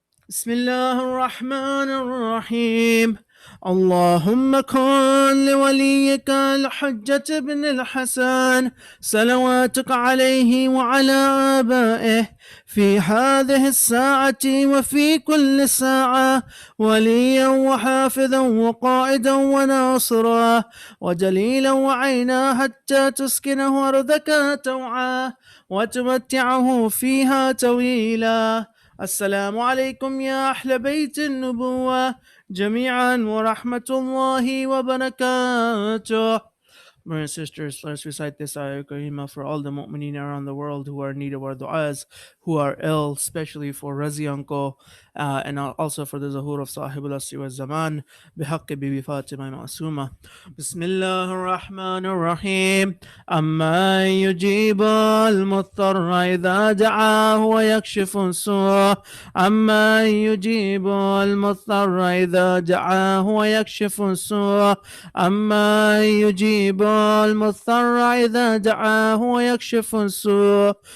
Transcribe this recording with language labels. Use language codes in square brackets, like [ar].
[ar] بسم الله الرحمن الرحيم. اللهم كن لوليك الحجة بن الحسن صلواتك عليه وعلى آبائه في هذه الساعة وفي كل ساعة وليا وحافظا وقائدا وناصرا ودليلا وعينا، حتى تسكنه أرضك توعا وتمتعه فيها طويلا. السلام عليكم يا أهل بيت النبوة جميعا ورحمة الله وبركاته. [en] Brothers and sisters, let us recite this ayah Karima for all the mu'mineen around the world who are in need of our du'as, who are ill, especially for Razi uncle, and also for the Zahur of Sahib al-Asri wa Zaman, bihaqqi bibi Fatima Ma'asuma. Bismillah ar-Rahman ar-Rahim. [ar] أما يجيب المضطر إذا دعاه ويكشف السوء. أما يجيب المضطر إذا دعاه ويكشف السوء. أما يجيب المضطر إذا دعاه ويكشف السوء.